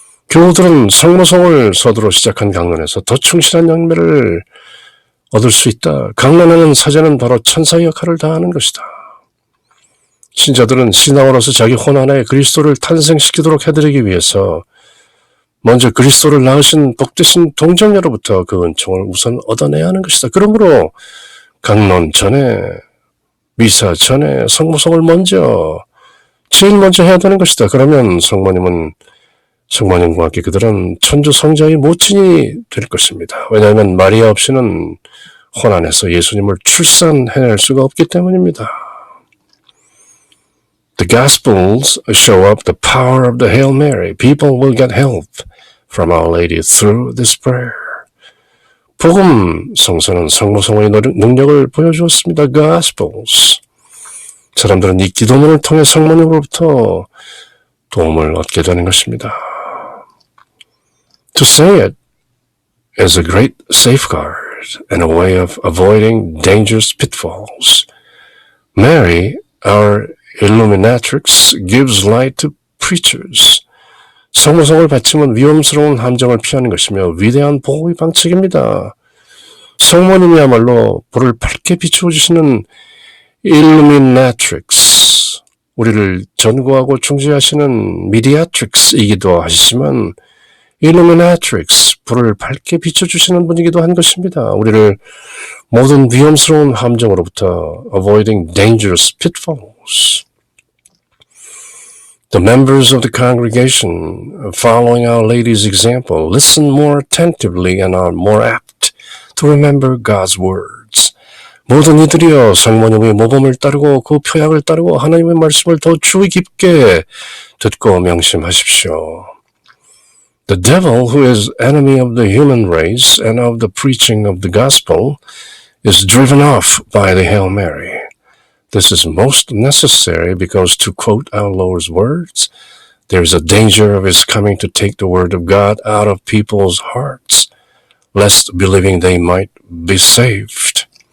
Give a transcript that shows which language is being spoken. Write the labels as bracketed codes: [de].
[ko] 교우들은 성모성을 서두로 시작한 강론에서 더 충실한 열매를 얻을 수 있다. 강론하는 사제는 바로 천사의 역할을 다하는 것이다. 신자들은 신앙으로서 자기 혼 안에 그리스도를 탄생시키도록 해드리기 위해서 먼저 그리스도를 낳으신 복되신 동정녀로부터 그 은총을 우선 얻어내야 하는 것이다. 그러므로 강론 전에, 미사 전에 성모성을 제일 먼저 해야 되는 것이다. 그러면 성모님과 함께 그들은 천주 성자의 모친이 될 것입니다. 왜냐하면 마리아 없이는 혼 안에서 예수님을 출산해낼 수가 없기 때문입니다. [en] The Gospels show up the power of the Hail Mary. People will get help from Our Lady through this prayer. [ko] 복음 성서는 성모성의 능력을 보여주었습니다. [en] Gospels. [ko] 사람들은 이 기도문을 통해 성모님으로부터 도움을 얻게 되는 것입니다. [en] To say it is a great safeguard and a way of avoiding dangerous pitfalls. Mary, our Illuminatrix, gives light to preachers. [ko] 성모성을 바치면 위험스러운 함정을 피하는 것이며 위대한 보호의 방책입니다. 성모님이야말로 불을 밝게 비추어 주시는 Illuminatrix, 우리를 전구하고 중재하시는 Mediatrix이기도 하시지만 Illuminatrix, 불을 밝게 비춰주시는 분이기도 한 것입니다. 우리를 모든 위험스러운 함정으로부터 [en] avoiding dangerous pitfalls. The members of the congregation, following Our Lady's example, listen more attentively and are more apt to remember God's words. [ko] 모든 이들이여 성모님의 모범을 따르고 그 표약을 따르고 하나님의 말씀을 더 주의 깊게 듣고 명심하십시오. [en] The devil, who is enemy of the human race and of the preaching of the gospel, is driven off by the Hail Mary. This is most necessary because, to quote our Lord's words, there is a danger of his coming to take the word of God out of people's hearts, lest believing they might be saved.